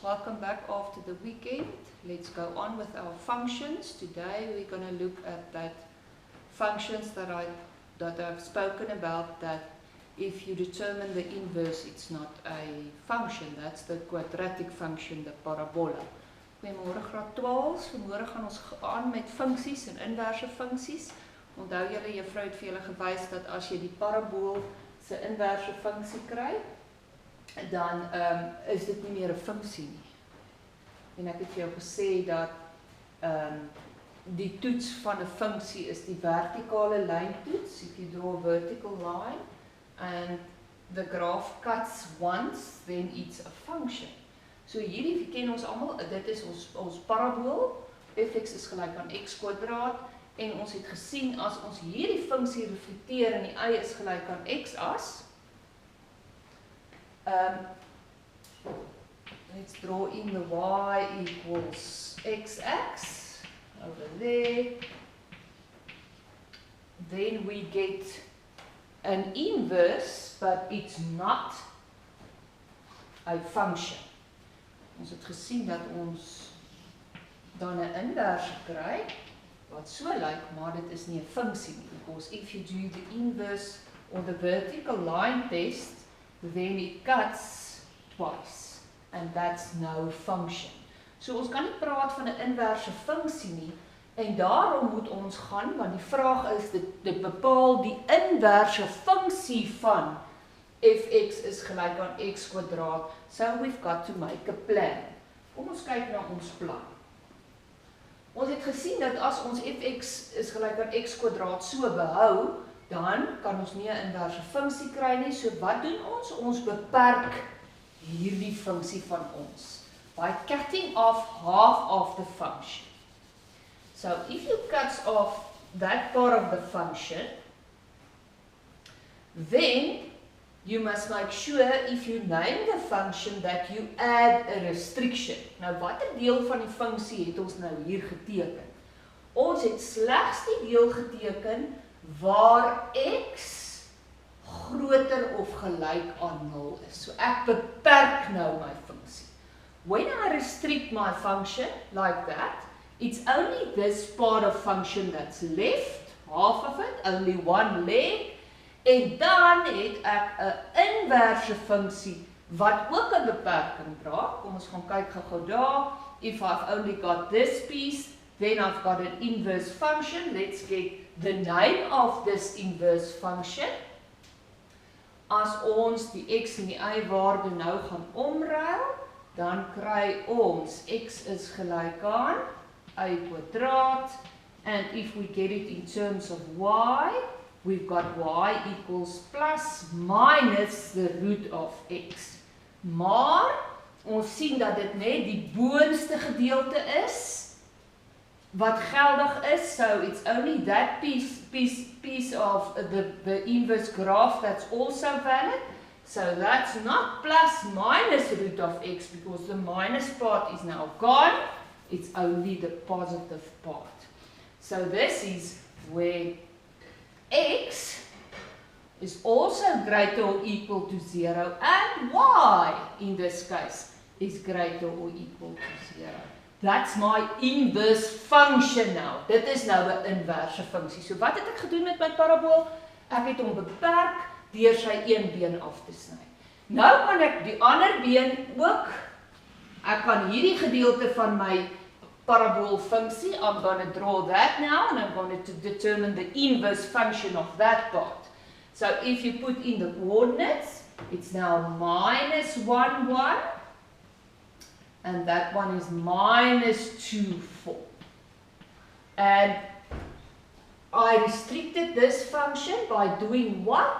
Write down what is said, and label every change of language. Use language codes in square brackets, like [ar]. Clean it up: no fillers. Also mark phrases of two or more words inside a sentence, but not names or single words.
[en] Welcome back after the weekend. Let's go on with our functions. Today we're going to look at that functions that I've spoken about, that if you determine the inverse, it's not a function. That's the quadratic function, the parabola. [af] Goeiemôre graad 12s. Vanmôre gaan ons aan met funksies en inverse funksies. Onthou julle, juffrou het vir julle gewys dat as jy die parabool se inverse funksie kry, dan is dit nie meer 'n funksie nie. En ek het vir jou gesê dat die toets van 'n funksie is die vertikale lyntoets. [en] If you draw a vertical line and the graph cuts once, then it's a function. [af] So hierdie ken ons almal, dit is ons parabool. Fx is gelyk aan x kwadraat en ons het gesien as ons hierdie funksie reflekteer en die y is gelyk aan x-as. [en] Let's draw in the y equals x-axis over there. Then we get an inverse, but it's not a function. [af] Ons het gesien dat ons dan 'n inverse kry wat so lyk, maar dit is nie 'n funksie nie, [en] because if you do the inverse or the vertical line test, then it cuts twice, and that's no function. [af] So ons kan nie praat van 'n inverse funksie nie, en daarom moet ons gaan, want die vraag is, dit bepaal die inverse funksie van fx is gelyk aan x kwadraat, [en] so we've got to make a plan. [af] Kom ons kyk na ons plan. Ons het gesien dat as ons fx is gelyk aan x kwadraat so behou, dan kan ons nie 'n inverse funksie kry nie. So wat doen ons? Ons beperk hierdie funksie van ons [en] by cutting off half of the function. So if you cut off that part of the function, then you must make sure if you name the function that you add a restriction. [af] Nou watter deel van die funksie het ons nou hier geteken? Ons het slegs die deel geteken waar x groter of gelyk aan 0 is. So ek beperk nou my funksie. [en] When I restrict my function like that, it's only this part of function that's left, half of it, only one leg, [af] en dan het ek 'n inverse funksie wat ook 'n beperking dra. Kom ons gaan kyk gou-gou daar. [en] If I've only got this piece, then I've got an inverse function. Let's get the name of this inverse function. [af] As ons die x en die y waarde nou gaan omruil, dan kry ons x is gelyk aan y kwadraat, [en] and if we get it in terms of y, we've got y equals plus minus the root of x. [af] Maar ons sien dat dit net die boonste gedeelte is wat geldig is, [en] so it's only that piece of the inverse graph that's also valid. So that's not plus minus root of x, because the minus part is now gone. It's only the positive part. So this is where x is also greater or equal to 0, and y, in this case, is greater or equal to 0. That's my inverse function now. [af] Dit is nou 'n inverse funksie. So wat het ek gedoen met my parabool? Ek het hom beperk deur sy een been af te sny. Nou kan ek die ander been ook, ek kan hierdie gedeelte van my parabool funksie, [en] I'm going to draw that now, and I'm going to determine the inverse function of that part. So if you put in the coordinates, it's now minus 1, 1, and that one is minus 2, 4. And I restricted this function by doing what?